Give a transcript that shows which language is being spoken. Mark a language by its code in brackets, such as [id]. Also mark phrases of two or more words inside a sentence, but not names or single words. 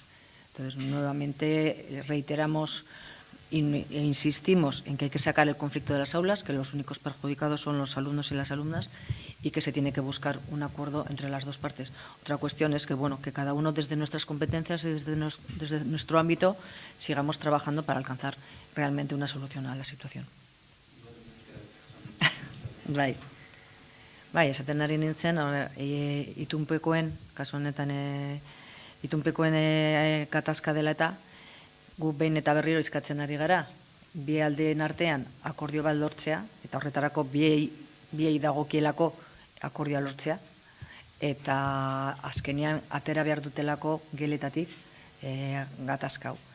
[es] Entonces, nuevamente reiteramos e insistimos en que hay que sacar el conflicto de las aulas, que los únicos perjudicados son los alumnos y las alumnas, y que se tiene que buscar un acuerdo entre las dos partes. Otra cuestión es que, bueno, que cada uno desde nuestras competencias y desde nuestro ámbito sigamos trabajando para alcanzar realmente una solución a la situación. [eu] Bai, esaten ari nintzen, itunpekoen, kasu honetan itunpekoen katazka dela eta, gu behin eta berriro eskatzen ari gara, bi aldeen artean akordio bat lortzea, eta horretarako biei dagokielako akordioa lortzea, eta azkenean atera behar dutelako geletatik gatazka hau.